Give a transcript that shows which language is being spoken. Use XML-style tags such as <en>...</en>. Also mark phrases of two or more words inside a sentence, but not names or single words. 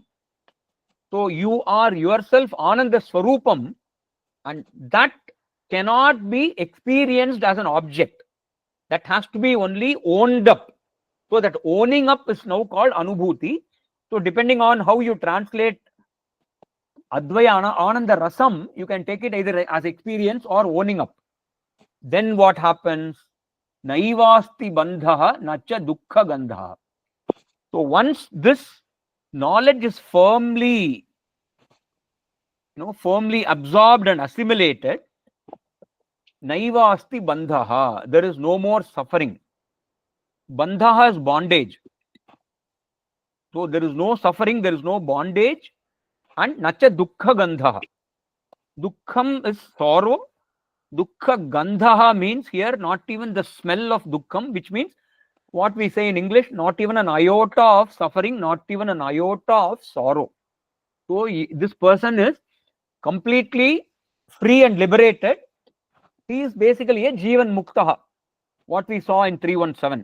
<en>So you are yourself</en> <sa>Ananda Swarupam,</sa> <en>and that cannot be experienced as an object. That has to be only owned up. So that owning up is now called Anubhuti. So depending on how you translate</en> <sa>Advaya Ananda Rasam,</sa> <en>you can take it either as experience or owning up. Then what happens?</en> <sa>Naivasti bandhaha nacha dukkha gandhaha.</sa> <en>So once this knowledge is firmly absorbed and assimilated,</en> <sa>naivasti bandhaha,</sa> <en>there is no more suffering. Bandhaha is bondage. So there is no suffering, there is no bondage, and</en> <sa>nacha dukkha gandhaha.</sa> <en>Dukkham is sorrow.</en> <sa>Dukkha gandhaha</sa> <en>means here not even the smell of dukkham, which means what we say in English, not even an iota of suffering, not even an iota of sorrow. So this person is completely free and liberated. He is basically a</en> <sa>Jivan Muktaha,</sa> <en>what we saw in 317.</en>